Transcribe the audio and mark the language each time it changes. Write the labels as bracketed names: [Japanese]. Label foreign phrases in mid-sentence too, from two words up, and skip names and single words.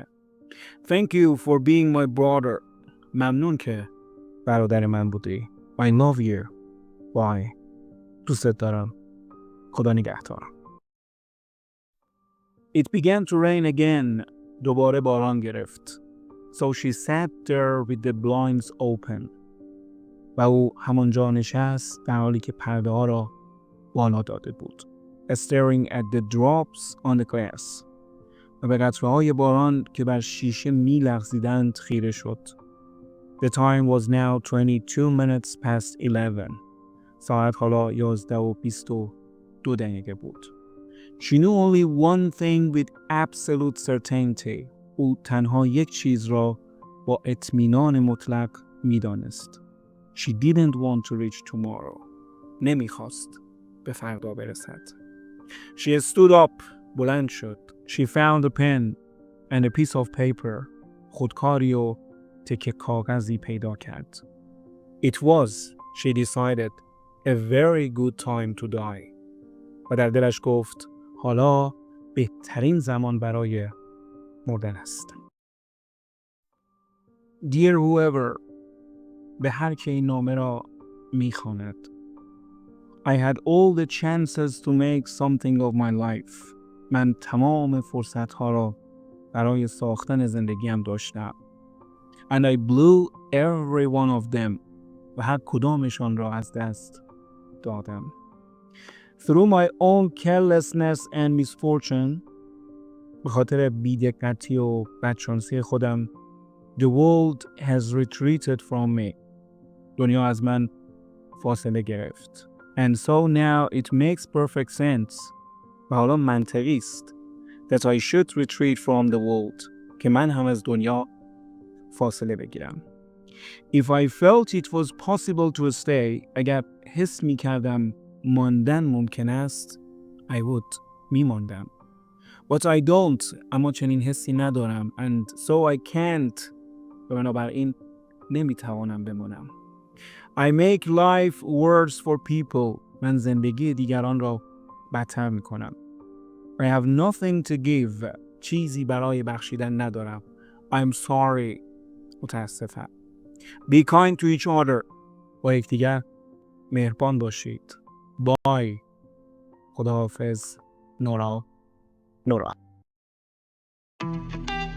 [English] Thank you for being my brother. [Persian] ممنون که برادر من بودی. [English] I love you. Bye. [Persian] دوستت دارم. خدا نگهدار. [English] It began to rain again. [Persian] دوباره باران گرفت. [English] So she sat there with the blinds open. [Persian] و او همانجا نشست در حالی که پرده ها را بالا داده بود. [English] Staring at the drops on the glass. [Persian] و به قطره‌های باران که بر شیشه می‌لغزیدند خیره شد. [English] The time was now 22 minutes past 11. [Persian] ساعت حالا 11:22 بود. [English] She knew only one thing with absolute certainty. [Persian] او تنها یک چیز را با اطمینان مطلق می‌دانست. [English] She didn't want to reach tomorrow. [Persian] نمی‌خواست به فردا برسد. [English] She stood up. [Persian] بلند شد. [English] She found a pen and a piece of paper. [Persian] خودکاری و تکه کاغذی پیدا کرد. [English] It was, she decided, a very good time to die. [Persian] و در دلش گفت حالا بهترین زمان برای مردن است. [English] Dear whoever، [Persian] به هر که این نامه را میخواند. [English] I had all the chances to make something of my life. [Persian] من تمام فرصتها را برای ساختن زندگیم داشتم. [English] And I blew every one of them. [Persian] و هر کدامشان را از دست دادم. [English] Through my own carelessness and misfortune، [Persian] به خاطر بی‌دقتی و بدشانسی خودم، [English] the world has retreated from me. [Persian] دنیا از من فاصله گرفت. [English] And so now it makes perfect sense. [Persian] و حالا منطقی است [English] that I should retreat from the world. [Persian] که من هم از دنیا فاصله بگیرم. [English] If I felt it was possible to stay، [Persian] اگر حس می کردم ماندن ممکن است، [English] I would، [Persian] می ماندم. [English] But I don't، [Persian] اما چنین حسی ندارم. [English] And so I can't، [Persian] و بنابراین نمی توانم بمانم. [English] I make life worse for people، [Persian] من زندگی دیگران را بدتر می کنم. [English] I have nothing to give، [Persian] چیزی برای بخشیدن ندارم. [English] I'm sorry، متاسفم. Be kind to each other، [Persian] با یکدیگر مهربان باشید. [English] Bye، خداحافظ. نورا.